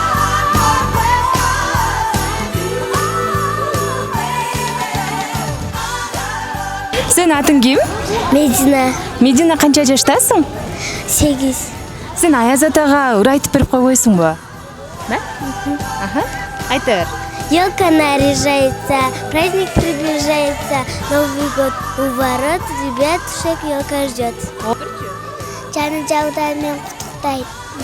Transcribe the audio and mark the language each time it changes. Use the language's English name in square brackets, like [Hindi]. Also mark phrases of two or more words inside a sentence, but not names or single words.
[Kyrgyz] Сенин атың ким? Медина. Медина канча жаштасың? 8. Сен Аяз атага ыр айтып берип койбойсуңбу? Да? Аха. Айта бер. [Russian] Елка наряжается, праздник приближается, Новый год у ворот, ребятушек елка ждет. Жаны жаудармен куттуктайт.